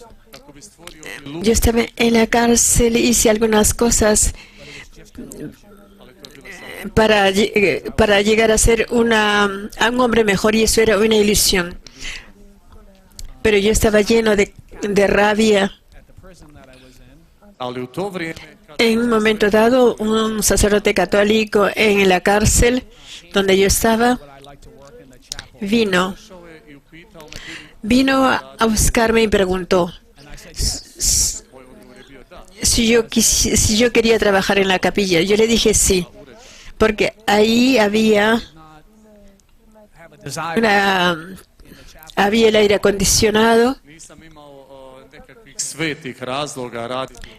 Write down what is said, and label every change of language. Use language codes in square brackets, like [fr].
[hr] Kako bi stvorio iluziju, [es] Yo estaba en la cárcel, hice algunas cosas para llegar a ser a un hombre mejor y eso era una ilusión. Pero yo estaba lleno de rabia. [en] at the prison that I was in, [hr] ali u to vrijeme kad [es] En un momento dado, un sacerdote católico en la cárcel donde yo estaba [en] I like to work in the chapel. [es] vino [hr] Došao je i upitao me [es] vino a buscarme y preguntó [en] and I said yes. [hr] Moj odgovor je bio da. [es] si yo quería trabajar en la capilla. Yo le dije sí, porque ahí había [en] Have a desire. [es] había el aire acondicionado, [hr] Nisam imao nekakvih svetih razloga raditi.